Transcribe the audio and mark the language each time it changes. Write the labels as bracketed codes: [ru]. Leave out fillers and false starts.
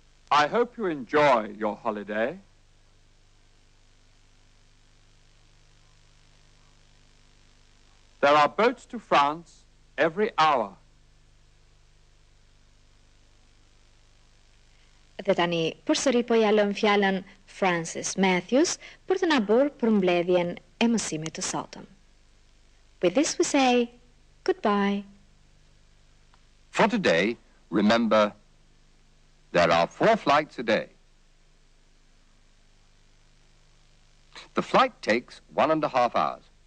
[en] I hope you enjoy your holiday. There are boats to France every hour. [sq] Dhe tani përsëri po ja lëm fjalën Francis Matthews për të na bërë përmbledhjen e mësimit të sotëm. [en] With this we say goodbye. For today, remember, there are 4 flights a day. The flight takes 1.5 hours.